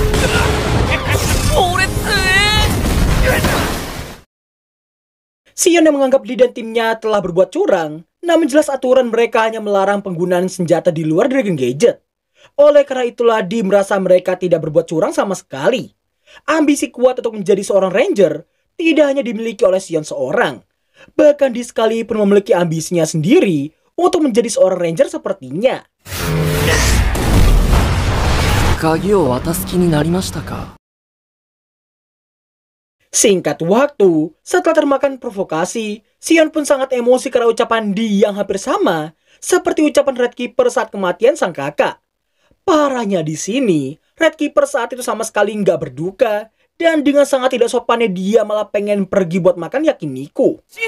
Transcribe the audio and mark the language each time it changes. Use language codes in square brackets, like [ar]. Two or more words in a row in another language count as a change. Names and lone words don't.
[id] Sion yang menganggap Di dan timnya telah berbuat curang, namun jelas aturan mereka hanya melarang penggunaan senjata di luar Dragon Gadget. Oleh karena itulah Di merasa mereka tidak berbuat curang sama sekali. Ambisi kuat untuk menjadi seorang ranger tidak hanya dimiliki oleh Sion seorang. Bahkan Di sekalipun memiliki ambisinya sendiri untuk menjadi seorang ranger sepertinya. [ja] 鍵を渡す気になりましたか? [id] Singkat waktu, setelah termakan provokasi, Sion pun sangat emosi karena ucapan Di yang hampir sama seperti ucapan Red Keeper saat kematian sang kakak. Parahnya di sini, Red Keeper saat itu sama sekali nggak berduka dan dengan sangat tidak sopannya dia malah pengen pergi buat makan yakiniku.